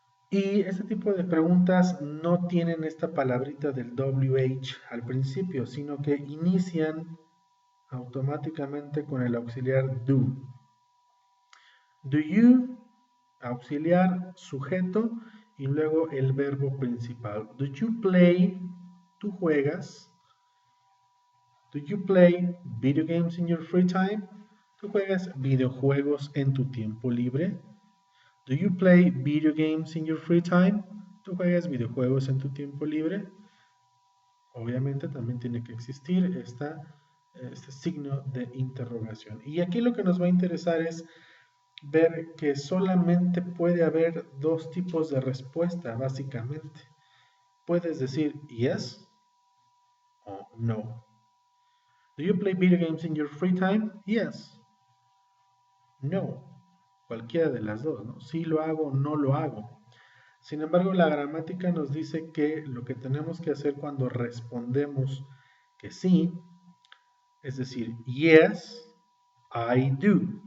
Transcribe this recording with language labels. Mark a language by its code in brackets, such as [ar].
[es] Y este tipo de preguntas no tienen esta palabrita del WH al principio, sino que inician automáticamente con el auxiliar do. [en] Do you, [es] auxiliar, sujeto y luego el verbo principal. [en] Do you play? [es] ¿Tú juegas? [en] Do you play video games in your free time? [es] ¿Tú juegas videojuegos en tu tiempo libre? [en] Do you play video games in your free time? [es] ¿Tú juegas videojuegos en tu tiempo libre? Obviamente también tiene que existir este signo de interrogación. Y aquí lo que nos va a interesar es ver que solamente puede haber dos tipos de respuesta, básicamente. Puedes decir yes o no. [en] Do you play video games in your free time? Yes. No. [es] Cualquiera de las dos, ¿no? Sí lo hago o no lo hago. Sin embargo, la gramática nos dice que lo que tenemos que hacer cuando respondemos que sí, es decir, [en] yes, I do.